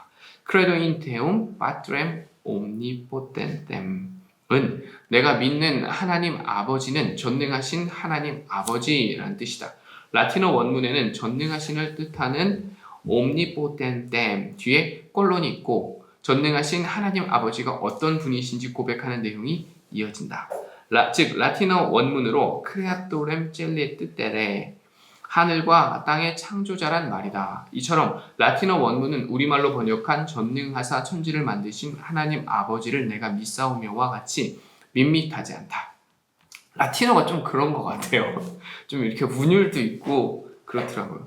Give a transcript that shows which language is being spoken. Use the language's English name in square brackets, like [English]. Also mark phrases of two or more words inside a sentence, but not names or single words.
[Latin] Credo in Deum Patrem Omnipotentem [Korean] 은 내가 믿는 하나님 아버지는 전능하신 하나님 아버지라는 뜻이다. 라틴어 원문에는 전능하신을 뜻하는 omnipotentem 뒤에 꼴론이 있고 전능하신 하나님 아버지가 어떤 분이신지 고백하는 내용이 이어진다. 즉 라틴어 원문으로 [Latin] creatorem celli [Korean] 뜻대래 하늘과 땅의 창조자란 말이다. 이처럼 라틴어 원문은 우리말로 번역한 전능하사 천지를 만드신 하나님 아버지를 내가 믿사오며와 같이 밋밋하지 않다. 라틴어가 좀 그런 것 같아요. 좀 이렇게 운율도 있고 그렇더라고요.